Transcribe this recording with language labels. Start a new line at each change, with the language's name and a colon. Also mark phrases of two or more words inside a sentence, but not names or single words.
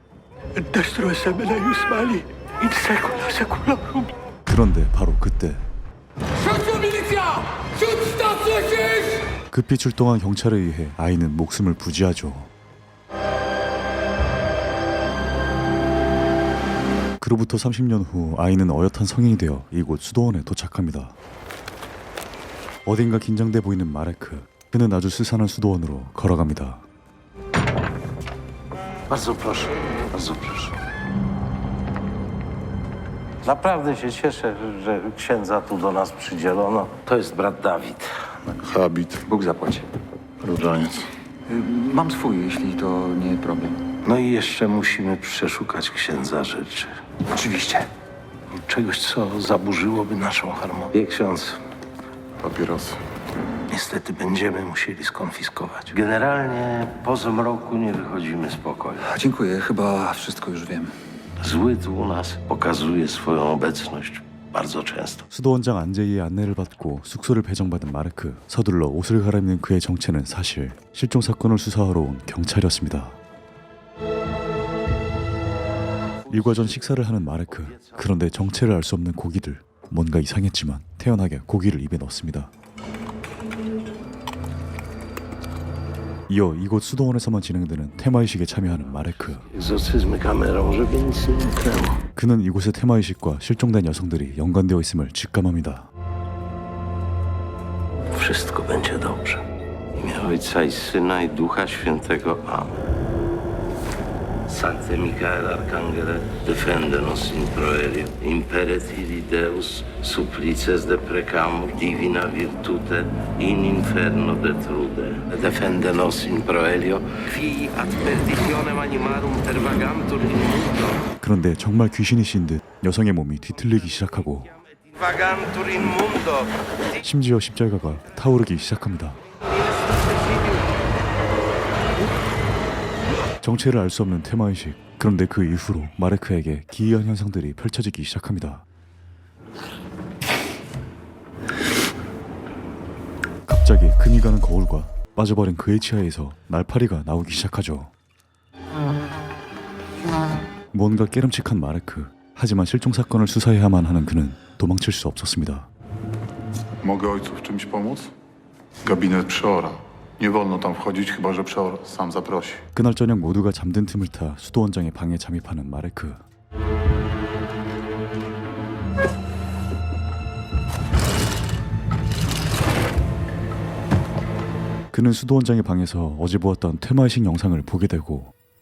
Korean: 그런데 바로 그때 급히 출동한 경찰에 의해 아이는 목숨을 부지하죠. 그로부터 30년 후 아이는 어엿한 성인이 되어 이곳 수도원에 도착합니다. 어딘가 긴장돼 보이는 마레크. 그는 아주 스산한 수도원으로 걸어갑니다.
Polish: Bardzo proszę, bardzo proszę. Naprawdę się cieszę, że księdza tu do nas przydzielono. To jest brat Dawid. Habit, Bóg zapłaci. różaniec. Mam swój, jeśli to nie problem. No i jeszcze musimy przeszukać księdza rzeczy. Oczywiście. Czegoś, co zaburzyłoby naszą harmonię. Wie ksiądz, Papierosy. niestety będziemy musieli skonfiskować. Generalnie po zmroku nie wychodzimy z pokoju. Dziękuję, chyba wszystko już wiem. Zły tu u nas pokazuje swoją obecność bardzo często.
Korean: 수도원장 안제이의 안내를 받고 숙소를 배정받은 마르크. 서둘러 옷을 갈아입는 그의 정체는 사실 실종 사건을 수사하러 온 경찰이었습니다. 일과 전 식사를 하는 마르크. 그런데 정체를 알 수 없는 고기들. 뭔가 이상했지만 태연하게 고기를 입에 넣습니다. 이어 이곳 수도원에서만 진행되는 테마의식에 참여하는 마레크.
Polish: Egzocyzmy kamerą, żeby nic nie umknęło.
Korean: 그는 이곳의 테마의식과 실종된 여성들이 연관되어 있음을 직감합니다.
Polish: Wszystko będzie dobrze. W imię Ojca i Syna i Ducha Świętego. Amen.
Latin: Sancte Michael Arcangele, defende nos in proelio, imperet illi Deus, supplices deprecamur, divina virtute, in inferno detrude. Defende nos in proelio, qui ad perditionem animarum pervagantur in mundo.
Korean: 그런데 정말 귀신이신 듯 여성의 몸이 뒤틀리기 시작하고
Latin: Vagantur in mundo.
Korean: 심지어 십자가가 타오르기 시작합니다. 정체를 알 수 없는 테마의식. 그런데 그 이후로 마레크에게 기이한 현상들이 펼쳐지기 시작합니다. 갑자기 금이 가는 거울과 빠져버린 그의 치아에서 날파리가 나오기 시작하죠. 뭔가 깨름칙한 마레크. 하지만 실종 사건을 수사해야만 하는 그는 도망칠 수 없었습니다.
Polish: Mogę ojcu w czymś pomóc? Gabinet przeora. Nie wolno tam wchodzić, chyba że przeor sam zaprosi.
Korean: 그날 저녁 모두가 잠든 틈을 타 수도원장의 방에 잠입하는 마레크. 그는 수도원장의 방에서 어제 보았던 테마의식 영상을 보게 되고